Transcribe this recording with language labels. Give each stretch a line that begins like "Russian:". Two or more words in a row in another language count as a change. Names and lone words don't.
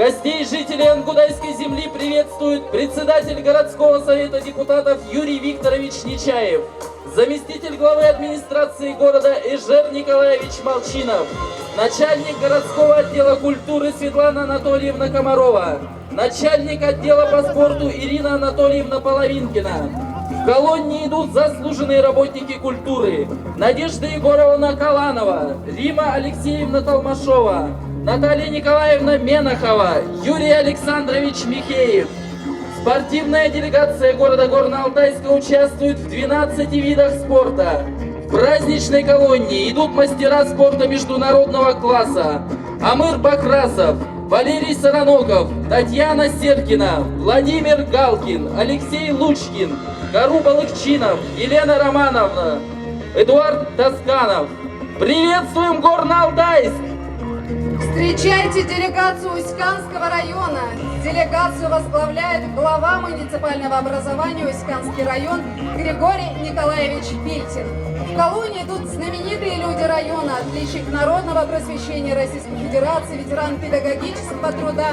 Russian: Гостей жителей Ангудайской земли приветствует председатель городского совета депутатов Юрий Викторович Нечаев, заместитель главы администрации города Эжер Николаевич Молчинов, начальник городского отдела культуры Светлана Анатольевна Комарова, начальник отдела по спорту Ирина Анатольевна Половинкина. В колонне идут заслуженные работники культуры: Надежда Егоровна Каланова, Рима Алексеевна Толмашова, Наталья Николаевна Менахова, Юрий Александрович Михеев. Спортивная делегация города Горно-Алтайска участвует в 12 видах спорта. В праздничной колонне идут мастера спорта международного класса: Амыр Бакрасов, Валерий Сараноков, Татьяна Серкина, Владимир Галкин, Алексей Лучкин, Кару Балыкчинов, Елена Романовна, Эдуард Тосканов. Приветствуем Горно-Алтайск! Встречайте делегацию Усть-Канского района. Делегацию возглавляет глава муниципального образования Усть-Канский район Григорий Николаевич Пильтин. В колонне идут знаменитые люди района, отличник народного просвещения Российской Федерации, ветеран педагогического труда,